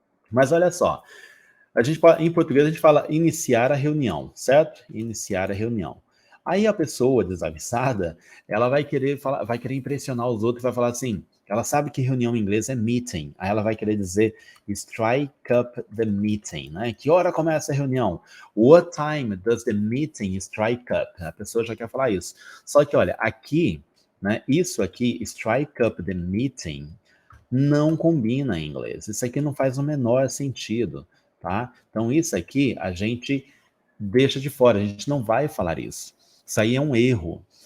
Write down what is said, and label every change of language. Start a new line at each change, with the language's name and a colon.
Portuguese: Mas olha só, em português a gente fala iniciar a reunião, certo? Iniciar a reunião. Aí a pessoa desavisada, ela vai querer impressionar os outros, vai falar assim, ela sabe que reunião em inglês é meeting, aí ela vai querer dizer
English: strike up the meeting,
Portuguese: né? Que hora começa a reunião?
English: What time does the meeting strike up?
Portuguese: A pessoa já quer falar isso. Só que olha, aqui, né? Isso aqui, strike up the meeting, não combina em inglês. Isso aqui não faz o menor sentido, tá? Então isso aqui a gente deixa de fora, a gente não vai falar isso. Isso aí é um erro.